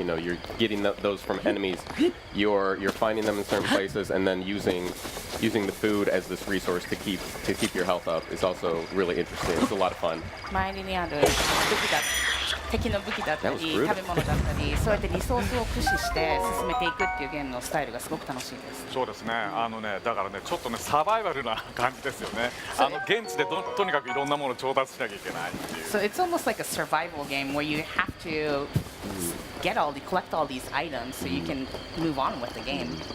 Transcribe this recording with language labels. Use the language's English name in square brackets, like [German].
[English] You know, you're getting those from enemies. You're finding them in certain places and then using the food as this resource to keep your health up is also really interesting. It's a lot of fun. [Japanese] 周りにある武器だ敵の武器だったり [English] That was brutal. [Japanese] 食べ物だったりそうやってリソースを駆使して進めていくっていうゲームのスタイルがすごく楽しいです。そうですね。だからねちょっとねサバイバルな感じですよね。現地でとにかくいろんなものを調達しなきゃいけないっていう。 [English] So it's almost like a survival game where you have to collect all these items so you can move on with the game.